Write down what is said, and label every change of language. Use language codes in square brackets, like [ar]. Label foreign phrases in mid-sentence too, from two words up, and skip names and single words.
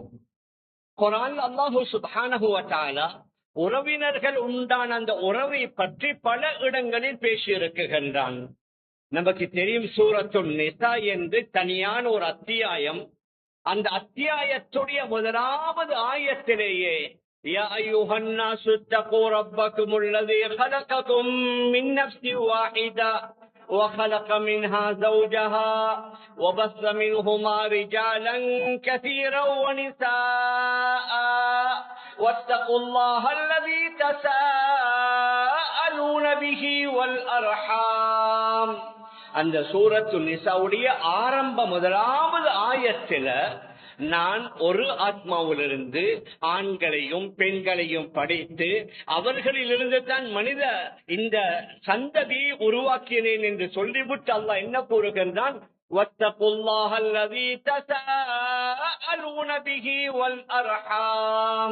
[ta] குர்ஆன் [ar] الله سبحانه وتعالى [ta] உறவினர்கள் உண்டான அந்த உறவை பற்றி பல இடங்களில் பேசியிருக்கின்றான். நமக்கு தெரியும் சூரத்துன் நிசா என்று தனியான ஒரு அத்தியாயம். அந்த அத்தியாயத்துடைய முதலாவது ஆயத்திலேயே [ar] يا أيها الناس اتقوا ربكم الذي خلقكم من نفس واحدة وخلق منها زوجها وبث منهما رجالا كثيرا ونساء واتقوا الله الذي تساءلون به والأرحام. [ta] அந்த சூரத்துல் நிசாவுடைய ஆரம்ப முதலாவது ஆயத்தில நான் ஒரு ஆத்மாவிலிருந்து ஆண்களையும் பெண்களையும் படைத்து அவர்களிலிருந்து தான் மனித இந்த சந்ததியை உருவாக்கினேன் என்று சொல்லிவிட்டு அல்லாஹ் என்ன கூறுகின்றான், [ar] واتقوا الله الذي تساءلون به والأرحام.